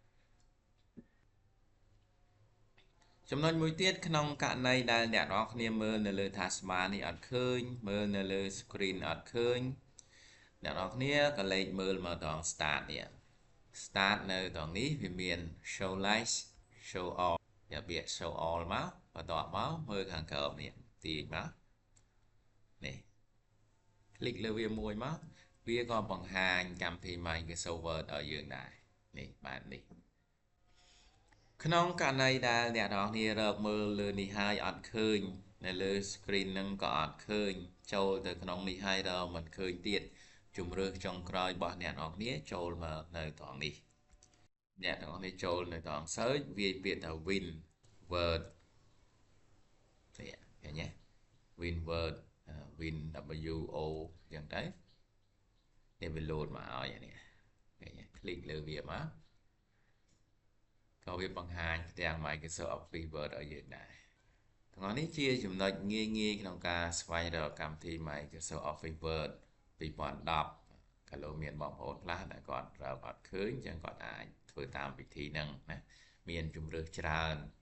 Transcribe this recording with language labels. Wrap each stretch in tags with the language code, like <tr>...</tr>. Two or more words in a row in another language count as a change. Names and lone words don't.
<km>ចំណុចមួយទៀតក្នុងករណីដែលអ្នកនរគ្នាមើលនៅលើ taskbar នេះអត់ឃើញមើលនៅលើ screen អត់ឃើញអ្នកនរគ្នាក៏លេខមើលមកត្រង់ start នេះ start នៅត្រង់នេះវា មាន</km> <en>show lights show all</en> <km>យកពាក្យ</km> <en>show all</en> <km>មកបន្ទាប់មកមើលខាងក្រោមនេះទាញមកនេះ click លើវាមួយមកវាក៏បង្ហាញកម្ម វិធី Microsoft Word ឲ្យយើងដែរនេះបែបនេះក្នុងករណីដែលអ្នកនរគ្នារកមើលលើនេះហើយ អត់ឃើញនៅលើ screen ហ្នឹងក៏អត់ឃើញចូលទៅក្នុងនេះហើយដល់មិនឃើញទៀតជំរឿសចុងក្រោយរបស់អ្នកនរគ្នាចូលមកនៅត្រង់នេះអ្នកទាំងអស់គ្នាចូលនៅត្រង់ search វាយពាក្យថា win word នេះឃើញទេ win word win w o អញ្ចឹងទៅនេះវា load មកឲ្យនេះឃើញទេ click លើវាមក ក៏វាបង្ហាញផ្ទាំង Microsoft Office Word ឲ្យយើងដែរទាំងអស់នេះជាចំណុចងាយៗក្នុងការស្វែងរកកម្មវិធី Microsoft Office Word 2010 ក៏លោកមានបងប្អូនខ្លះដែលគាត់រកអត់ឃើញអញ្ចឹងគាត់អាចធ្វើតាមវិធីហ្នឹងណាមានជម្រើសច្រើន</km>